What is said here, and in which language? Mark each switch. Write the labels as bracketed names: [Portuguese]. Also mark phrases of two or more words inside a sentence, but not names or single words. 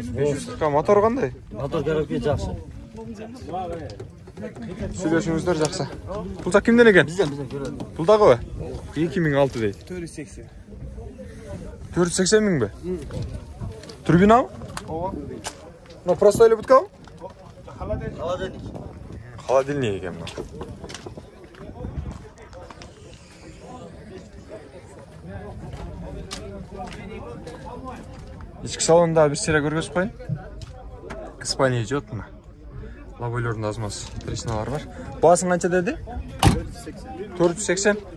[Kyrgyz] 540-ка. Мотор кандай? Мотор коробка жакшы. Сүйлөшүңүздөр жакшы. Бул жак кимден экен? Бизден көрөлү. Бул дагыбы? 2006 дейт. 480. 480 000 бі? Турбинабы? Ооба. Мына [Russian] простой будкабы? [Kyrgyz] Холодильник. Холодильник екен мына. Ички салонда бир серия көргөзүп коеюн. Спальня жок мына. Лобойлорунда аз маз трещиналар бар. Баасын канча деди? 480.